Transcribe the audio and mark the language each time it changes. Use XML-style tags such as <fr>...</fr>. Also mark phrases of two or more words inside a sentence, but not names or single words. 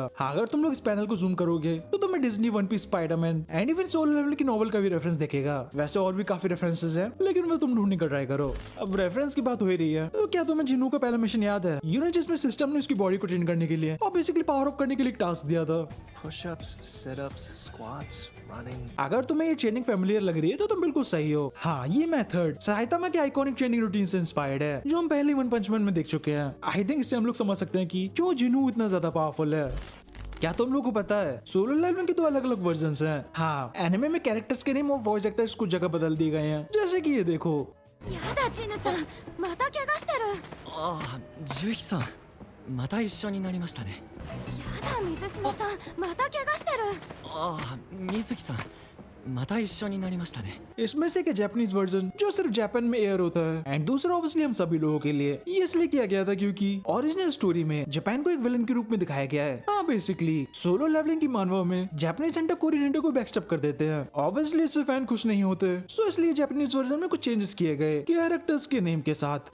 <hi>अगर तुम लोग इस पैनल को जूम करोगे तो तुम्हें डिज्नी, वन पीस, स्पाइडरमैन</hi> <en>and even</en> <hi>सोलो लेवलिंग की नॉवल का भी रेफरेंस देखेगा। वैसे और भी काफी रेफरेंसेस हैं, लेकिन वो तुम ढूंढने का ट्राई करो। अब रेफरेंस की बात हो ही रही है तो क्या तुम्हें जिन्नू का पहला मिशन याद है? जिसमें सिस्टम ने उसकी बॉडी को ट्रेन करने के लिए और</hi> <en>basically power up</en> <hi>करने के लिए एक टास्क दिया था।</hi> <en>Push-ups, sit-ups, squats, running.</en> <hi>अगर तुम्हें ये</hi> <en>training familiar</en> <hi>लग रही है तो तुम बिल्कुल सही हो। हाँ, ये मेथड साइतामा के</hi> <en>iconic training routine</en> <hi>से इंस्पायर्ड है जो हम पहले वन पंच मैन में देख चुके हैं।</hi> <en>I think</en> <hi>इससे हम लोग समझ सकते हैं कि क्यों जिन्नू इतना ज्यादा पावरफुल है। क्या तुम लोगों को पता है सोलो लेवलिंग की दो अलग अलग वर्जन्स हैं। हाँ, एनिमे में कैरेक्टर्स के नेम और</hi> <en>voice actors</en> <hi>कुछ जगह बदल दिए गए हैं। जैसे कि ये देखो,</hi> <ja>やだチヌさんまた怪我してるああ、ジュヒさん、また一緒になりましたね。やだ水島さんまた怪我してるああ、水木さん、また一緒になりましたね。</ja> <hi>इसमें से एक</hi> <en>Japanese version</en> <hi>जो सिर्फ जापान में एयर होता है एंड दूसरा ऑब्वियसली हम सभी लोगों के लिए। ये इसलिए किया गया था क्योंकि ओरिजिनल स्टोरी में जापान को एक विलन के रूप में दिखाया गया है। हाँ, बेसिकली सोलो लेवलिंग की मानवा में</hi> <en>Japanese center Korean</en> <hi>हिंटो को बैकस्टेप कर देते हैं। ऑब्वियसली इससे फैन खुश नहीं होते, सो इसलिए</hi> <en>Japanese version</en> <hi>में कुछ चेंजेस किए गए कैरेक्टर्स के नेम के साथ।</hi>